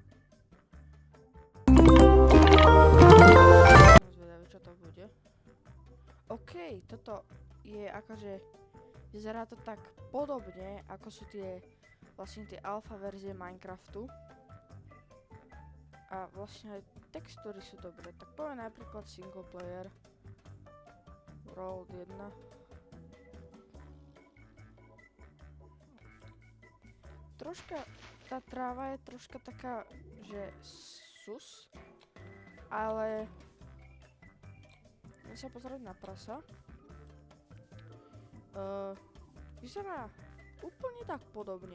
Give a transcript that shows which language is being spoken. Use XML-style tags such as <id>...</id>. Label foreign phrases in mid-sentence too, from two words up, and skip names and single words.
<sk>Zvedavý, čo to bude. Toto je akože... Vyzerá to tak podobne, ako sú tie alpha verzie Minecraftu. A vlastne aj textúry sú dobré. Tak poviem napríklad</sk> <en>single player.</en> <sk>World 1. Troška, tá tráva je troška taká, že sus. Ale... Chcem sa pozrieť na prasa. Vyzerá úplne tak podobne.</sk>